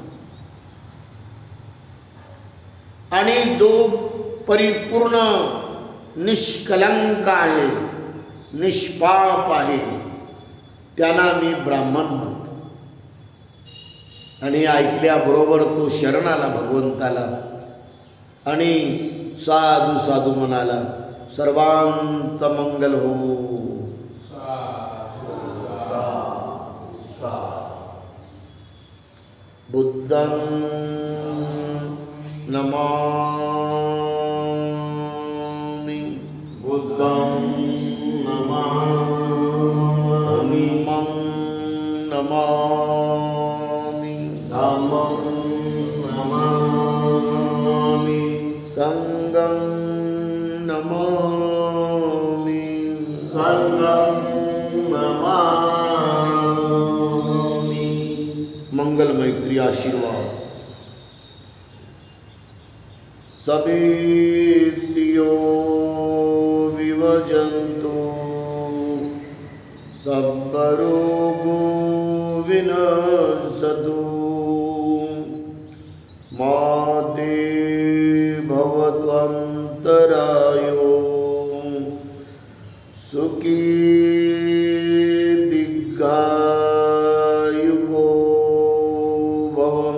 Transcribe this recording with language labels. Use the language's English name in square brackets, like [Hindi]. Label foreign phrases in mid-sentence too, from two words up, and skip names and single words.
[Marathi] आणि जो परिपूर्ण निष्कलंक आहे, निष्पाप आहे, त्याला मी ब्राह्मण म्हणतो. आणि ऐकल्याबरोबर तो शरण आला भगवंताला आणि साधू साधू म्हणाला, सर्वांचं मंगल हो. [Pali] बुद्धं नमामि, बुद्धं नमामि, धम्मं नमामि, धम्मं नमामि, संघं नमामि, संघं नमामि. [Marathi] मंगल मैत्री आशीर्वाद. [Pali] सभेत्यो विभजन्तु, सर्वरोगो विनश्यतु, मा ते भवत्वन्तरायो, सुखी दीर्घायुको भव.